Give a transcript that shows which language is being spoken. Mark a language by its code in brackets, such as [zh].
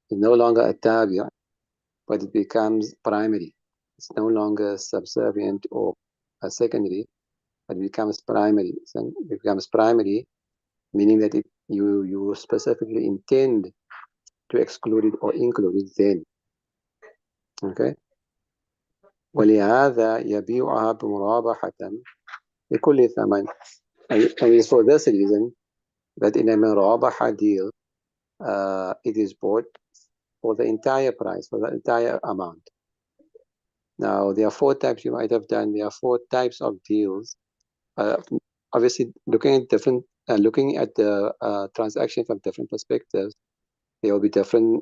[en] It's no longer a tabi'a, but it becomes primary. It's no longer subservient or a secondary, but it becomes primary. So it becomes primary, meaning that you specifically intend to exclude it or include it then. Okay? [ar] ولهذا يبيعها بمرابحة لكل ثمن. [en] And it's for this reason that in a murabaha deal, it is bought for the entire price, for the entire amount. Now, there are 4 types you might have done. There are 4 types of deals. Obviously, looking at the transaction from different perspectives, they will be different.